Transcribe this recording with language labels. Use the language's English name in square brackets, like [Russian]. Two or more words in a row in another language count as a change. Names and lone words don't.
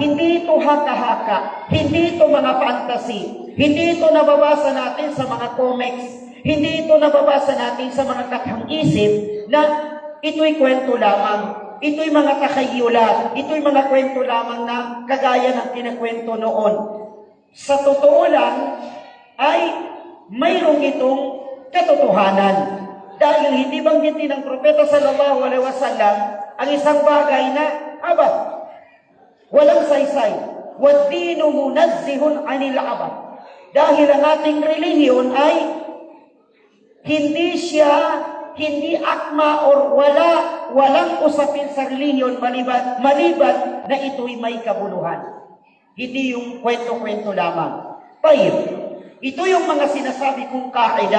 [Filipino] Hindi ito haka-haka, hindi ito mga fantasy, hindi ito nababasa natin sa mga comics, hindi ito nababasa natin sa mga kathang-isip na ito'y kwento lamang, ito'y mga takayulat, ito'y mga kwento lamang na kagaya ng kinakwento noon. Sa totoo lang, ay mayroong itong katotohanan. Dahil hindi banggitin ng propeta [Arabic] صلى الله عليه وسلم [Filipino] ang isang bagay na, walang saysay. [Arabic] والدين منزه عن العبث. [Filipino] Dahil ang ating relihiyon ay hindi akma or walang usapin sa relihiyon maliban na ito'y may kabuluhan. Hindi yung kwento-kwento lamang. Ito yung mga sinasabi kong kaida.